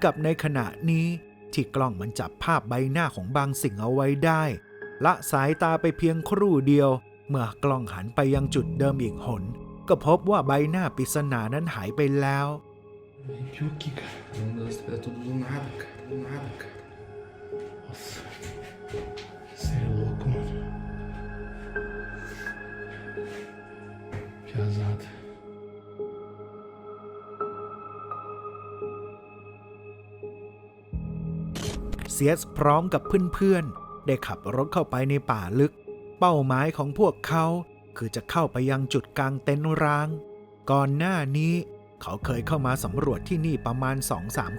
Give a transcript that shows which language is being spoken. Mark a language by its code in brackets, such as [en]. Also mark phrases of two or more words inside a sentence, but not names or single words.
[th] กับในขณะนี้ที่กล้องมันจับภาพใบหน้าของบางสิ่งเอาไว้ได้ละสายตาไปเพียงครู่เดียวเมื่อกล้องหันไปยังจุดเดิมอีกหนก็พบว่าใบหน้าปริศนานั้นหายไปแล้ว [pt] Arrepiou aqui, cara. Meu Deus, é tudo do nada, cara. Do nada, cara. Nossa. Você é louco, mano. Pesado. [th] เซียสพร้อมกับเพื่อนๆได้ขับรถเข้าไปในป่าลึกเป้าหมายของพวกเขาคือจะเข้าไปยังจุดกลางเต็นท์ร้างก่อนหน้านี้เขาเคยเข้ามาสำรวจที่นี่ประมาณ 2-3